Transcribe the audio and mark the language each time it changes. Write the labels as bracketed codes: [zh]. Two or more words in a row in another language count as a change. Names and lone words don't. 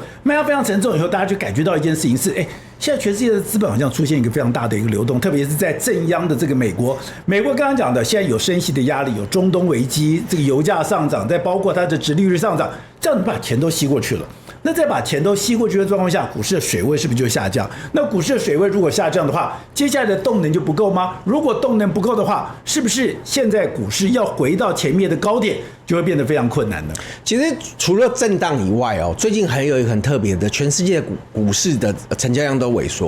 [zh] 賣壓非常沉重以後，大家就感覺到一件事情是，現在全世界的資本好像出現一個非常大的一個流動，特別是在正央的這個美國。美國剛剛講的，現在有升息的壓力，有中東危機，這個油價上漲，再包括它的殖利率上漲，這樣你把錢都吸過去了。那在把錢都吸過去的狀況下，股市的水位是不是就下降？那股市的水位如果下降的話，接下来的動能就不夠嗎？如果動能不夠的話，是不是现在股市要回到前面的高點就會變得非常困難呢？其實除了震盪以外最近還有一個很特別的，全世界股市的成交量都萎縮。